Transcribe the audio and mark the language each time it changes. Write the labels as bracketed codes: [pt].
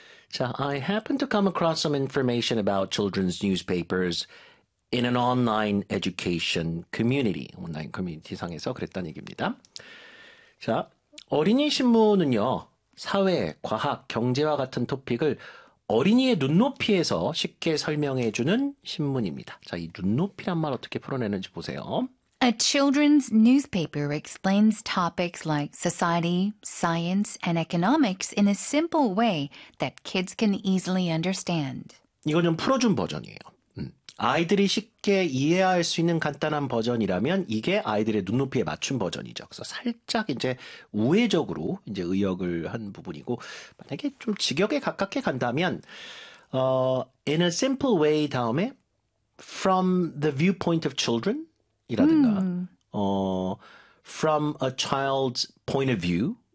[en] 자, I happen to come across some information about children's newspapers in an online education community. [ko] 온라인 커뮤니티 상에서 그랬다는 얘기입니다. 자, 어린이 신문은요, 사회, 과학, 경제와 같은 토픽을 어린이의 눈높이에서 쉽게 설명해 주는 신문입니다. 자, 이 눈높이란 말 어떻게 풀어내는지 보세요. [en] A children's newspaper explains topics like society, science, and economics in a simple way that kids can easily understand. [ko] 이건 좀 풀어준 버전이에요. 아이들이 쉽게 이해할 수 있는 간단한 버전이라면 이게 아이들의 눈높이에 맞춘 버전이죠. 그래서 살짝 이제 우회적으로 이제 의역을 한 부분이고 만약에 좀 직역에 가깝게 간다면 [en] in a simple way [ko] 다음에 [en] from the viewpoint of children [ko] 이라든가 [en] from a child's point of view